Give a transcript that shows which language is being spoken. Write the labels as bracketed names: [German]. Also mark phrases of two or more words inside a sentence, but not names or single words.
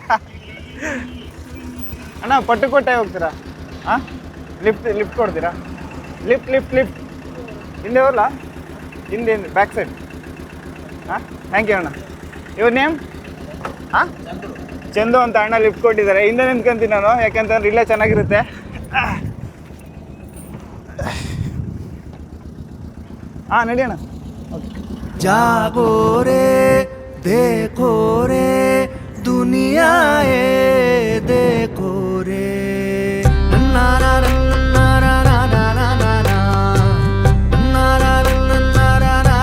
[Kannada] ಅಣ್ಣ ಪಟ್ಟುಕೋಟೆ ಹೋಗ್ತೀರಾ? ಹಾಂ, ಲಿಫ್ಟ್ ಕೊಡ್ತೀರಾ? ಲಿಫ್ಟ್ ಹಿಂದೆ ಹೋಗಲ್ಲ? ಹಿಂದೆ [English] back side. [Kannada] ಹಾಂ, [English] thank you [Kannada] ಅಣ್ಣ. ಇವ್ರ ನೇಮ್? ಹಾಂ, ಚಂದು ಅಂತ ಅಣ್ಣ ಲಿಫ್ಟ್ ಕೊಟ್ಟಿದ್ದಾರೆ. ಹಿಂದೆ ನಿಂತ್ಕೊಂತೀನಿ ನಾನು, ಯಾಕೆಂತಂದ್ರೆ ಇಲ್ಲೇ ಚೆನ್ನಾಗಿರುತ್ತೆ. ಹಾಂ ನಡಿ अಣ್ಣ. [Hindi] जागो रे देखो रे दुनिया ए देखो रे ना ना ना ना ना ना ना ना ना ना ना ना ना